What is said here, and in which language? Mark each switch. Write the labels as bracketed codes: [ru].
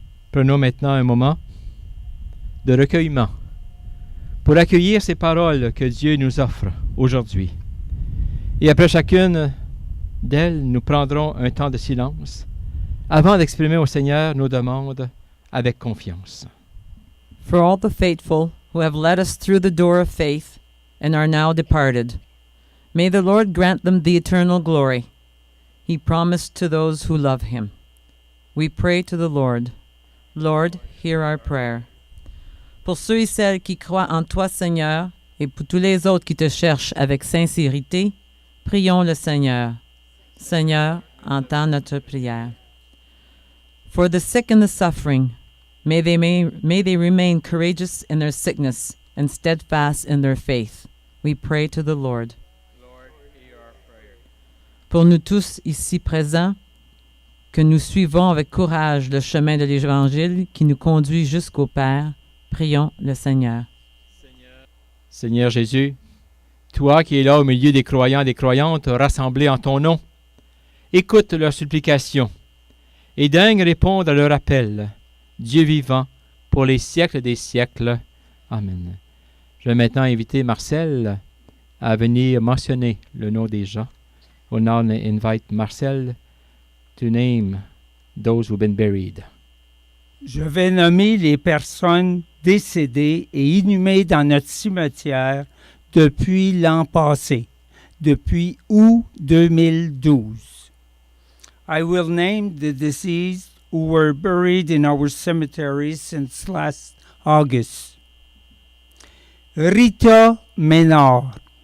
[fr] Prenons maintenant un moment de recueillement pour accueillir ces paroles que Dieu nous offre aujourd'hui. Et après chacune d'elles, nous prendrons un temps de silence avant d'exprimer au Seigneur nos demandes avec confiance. [en] For all the faithful who have led us through the door of faith and are now departed, may the Lord grant them the eternal glory He promised to those who love Him. We pray to the Lord. Lord, hear our prayer. [fr] Pour ceux et celles qui croient en toi, Seigneur, et pour tous les autres qui te cherchent avec sincérité, prions le Seigneur. Seigneur, entends notre prière. [en] For the sick and the suffering, may they remain courageous in their sickness and steadfast in their faith. We pray to the Lord. Lord, hear our prayer. [fr] Pour nous tous ici présents, que nous suivons avec courage le chemin de l'Évangile qui nous conduit jusqu'au Père, prions le Seigneur. Seigneur Jésus, toi qui es là au milieu des croyants et des croyantes rassemblés en ton nom, écoute leurs supplications et daigne répondre à leur appel, Dieu vivant, pour les siècles des siècles. Amen. Je vais maintenant inviter Marcel à venir mentionner le nom des gens. [en] We'll now invite Marcel to name those who've been buried. [fr] Je vais nommer les personnes décédées et inhumées dans notre cimetière depuis l'an passé, depuis août 2012. [en] I will name the deceased who were buried in our cemetery since last August. Rita Ménard.